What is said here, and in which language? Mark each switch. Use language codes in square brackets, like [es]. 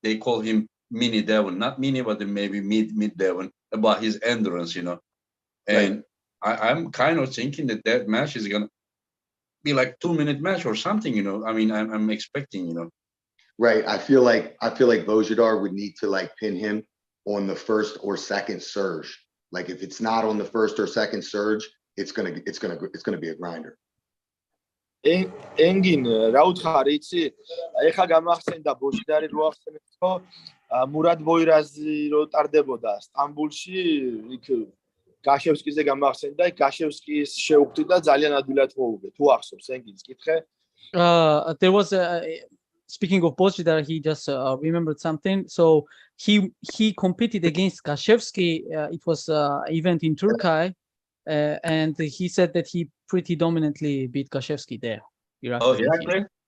[en] They call him Mini Devon, not Mini, but maybe mid Devon, about his endurance, And I'm kind of thinking that match is gonna be like 2-minute match or something, I mean, I'm expecting, Right. I feel like Bojidar would need to like pin him on the first or second surge. Like if it's not on the first or second surge, it's gonna be a grinder. [ka] ენგინ რა უთხარი იცი ეხა გამახსენდა ბოჟიდარი რო ახსენეთ რომ მურად ბოირაზი რო ტარდებოდა სტამბულში იქ გაშევსკიზე გამახსენდა იქ გაშევსკის შეუხდი და ძალიან ადვილად მოუგე თუ ახსოვს ენგინს კითხე [en] there was speaking of Bojidar, he just remembered something. So he competed against Gashevsky. It was event in Turkey, and he said that he pretty dominantly beat Gashevsky there. Irakli?